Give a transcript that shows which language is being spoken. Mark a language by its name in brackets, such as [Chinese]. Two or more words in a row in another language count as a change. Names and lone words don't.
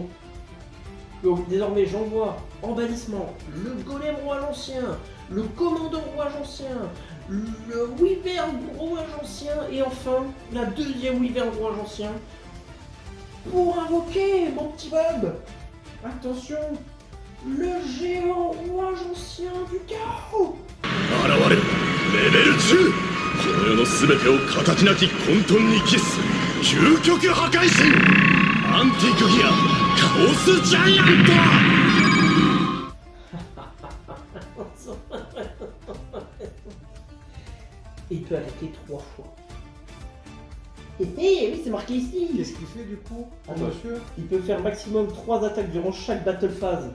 [French] Donc désormais j'envoie en bannissement le golem roi ancien, le commandant roi ancien, le wyvern roi ancien et enfin la deuxième wyvern roi ancien pour invoquer mon petit Bob. Attention, le géant roi ancien du chaos. [Japanese] 現れるレベル10この世の全てを形なき混沌に帰す究極破壊神アンティークギアカオスジャイアント [French] Et il peut attaquer 3 fois. Oui, c'est marqué ici. Qu'est-ce qu'il fait du coup, Ah, monsieur? Il peut faire maximum 3 attaques durant chaque battle phase.